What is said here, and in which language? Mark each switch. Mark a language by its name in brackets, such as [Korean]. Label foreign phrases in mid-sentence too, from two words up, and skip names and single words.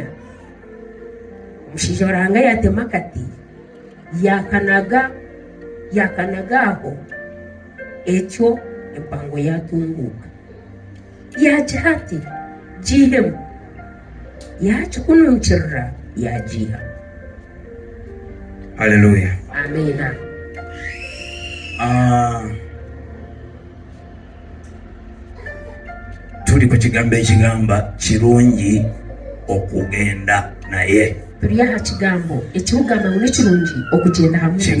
[Nyankole] Omushaija wa Ruhanga yatema akati yakanagaho ekyo empango yatunguuka. Yagira ati gihemu, yakikununkirira yagiha. Haleluya. Amina. [Ganda] Tuli ku kigambo ekigamba kirungi okugenda naye. [Nyankole] Tuli aha kigambo ekikugamba ngu nikirungi okugenda hamwe na Yesu.